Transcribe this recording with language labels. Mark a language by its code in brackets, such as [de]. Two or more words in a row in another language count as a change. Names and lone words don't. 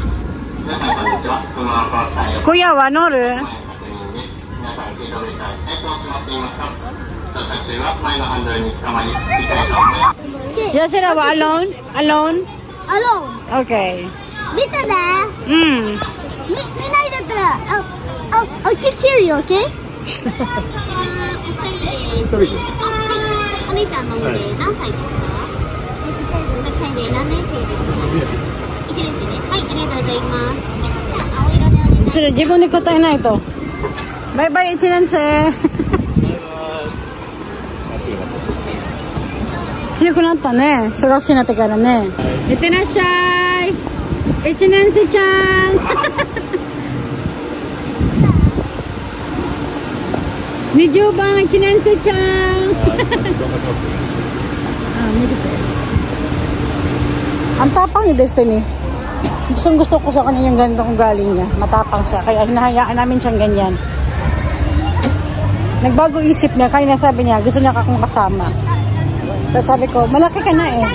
[ja] 小屋は乗る？じゃあシラは [en] alone？ alone？ alone。 Okay。 [ja] 見てね。うん。みんな入れたら、 [en] I'll kick you, okay? [ja] お姉ちゃんの上で何歳ですか？6歳で何年生ですか？1年生ね。はい、ありがとうございます。青色でお願いします。それ自分で答えないと。バイバイ1年生。強くなったね。小学生になってからね。いってらっしゃい。1年生ちゃん。20番1年生ちゃん。 [tl] Ang tapang ni Destiny. Gusto ko sa kanya yung ganitong galing niya. Matapang siya. Kaya hinahayaan namin siyang ganyan. Nagbago isip niya. Kaya nasabi niya, gusto niya akong kasama. Pero sabi ko, malaki ka na eh.